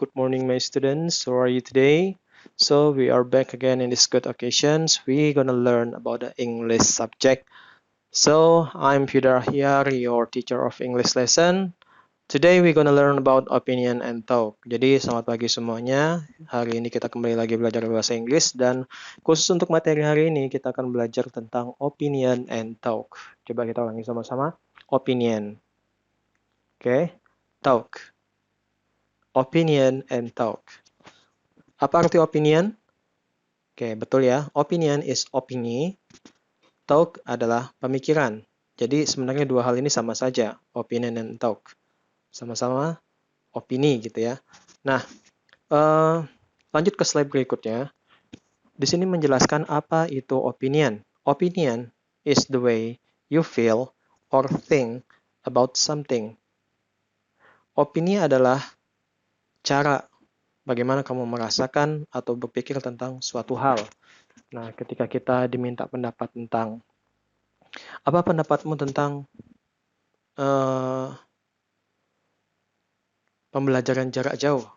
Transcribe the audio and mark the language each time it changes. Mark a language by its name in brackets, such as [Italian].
[English] Good morning, my students. How are you today? So we are back again in this good occasions. We're gonna learn about the English subject. So I'm Fidar here, your teacher of English lesson. Today we're gonna learn about opinion and talk. [Indonesian] Jadi selamat pagi semuanya. Hari ini kita kembali lagi belajar bahasa Inggris dan khusus untuk materi hari ini kita akan belajar tentang [English] opinion and talk. [Indonesian] Coba kita ulangi sama-sama. Opinion. Oke. Talk. [English] Opinion and talk. [Indonesian] Apa arti opinion? Oke, betul ya. [English] Opinion is [Indonesian] opini. Talk adalah pemikiran. Jadi sebenarnya dua hal ini sama saja. [English] Opinion and talk. [Indonesian] Sama-sama opini gitu ya. Nah, lanjut ke slide berikutnya. Di sini menjelaskan apa itu opinion. [English] Opinion is the way you feel or think about something. [Indonesian] Opini adalah cara bagaimana kamu merasakan atau berpikir tentang suatu hal. Nah, ketika kita diminta pendapat tentang apa pendapatmu tentang pembelajaran jarak jauh.